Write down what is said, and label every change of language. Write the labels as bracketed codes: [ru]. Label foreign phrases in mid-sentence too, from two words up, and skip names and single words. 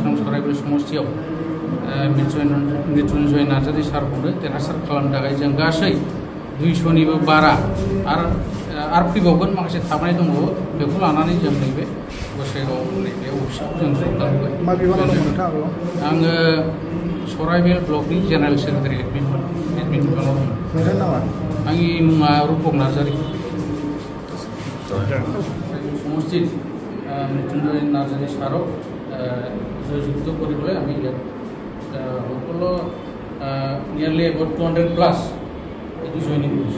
[brx] नं सराइबिल समस्तियाव मृत्युंजय नार्जारी सारखौनो देरहासार खालामनो थाखाय जों गासै 200निबो बारा आरो फैबावगोन माखासे थाबनाय दंबावो बेखौ लानानै जों नैबे गसाइगाव नैबे अफिसाव जों जोगदान होबाय आङो सराइबिल ब्लकनि [en] general secretary [brx] एडमिन बिफानाव दं आंनि मुङा रुपक नार्जारी [as] समस्ति मृत्युंजय नार्जारी सारक জয়যুক্ত কৰিবলৈ আমি সকলো নিয়াৰলি এবাউট 200+ এইটো জইনিং কৰিছোঁ